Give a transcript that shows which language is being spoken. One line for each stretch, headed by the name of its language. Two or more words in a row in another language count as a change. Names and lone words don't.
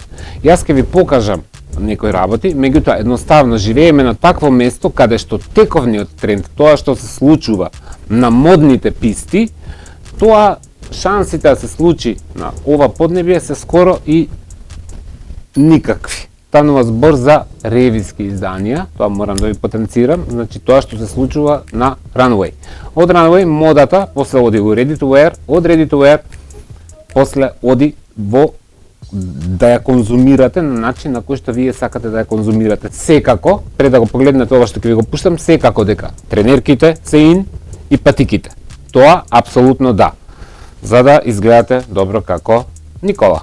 Macedonian: Јас ќе ви покажам некои работи, меѓутоа едноставно живееме на такво место каде што тековниот тренд, тоа што се случува на модните писти, тоа шансите да се случи на ова поднебие се скоро и никакви. Станува збор за ревиски изданија, тоа морам да ви потенцирам, значи тоа што се случува на runway. Од runway модата после оди во
English: ready to wear,
Macedonian: од
English: ready to wear
Macedonian: после оди во да ја конзумирате на начин на кој што вие сакате да ја конзумирате. Секако, пред да го погледнете ова што ќе ви го пуштам, секако дека тренерките се ин и патиките. Тоа апсолутно да. За да изгледате добро како Никола.